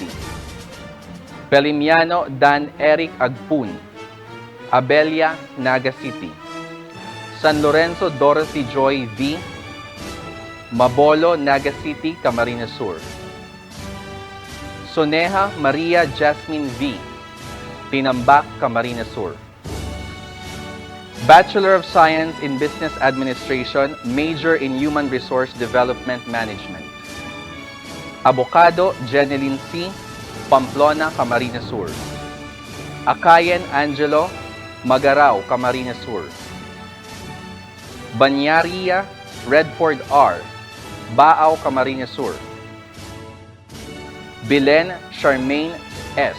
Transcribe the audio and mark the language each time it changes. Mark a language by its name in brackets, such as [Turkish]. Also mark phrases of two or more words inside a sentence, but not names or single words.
[English] Pelimiano Dan Eric Agpun, Abelia, Naga City. San Lorenzo Dorothy Joy V. Mabolo, Naga City, Camarines Sur. Soneja Maria Jasmine V. Tinambak, Camarines Sur. Bachelor of Science in Business Administration, major in Human Resource Development Management. Abocado Jeneline C. Pamplona, Camarines Sur. Akayen Angelo Magarao, Camarines Sur. Banyaria Redford R. Baao, Camarines Sur. Bilen Charmaine S.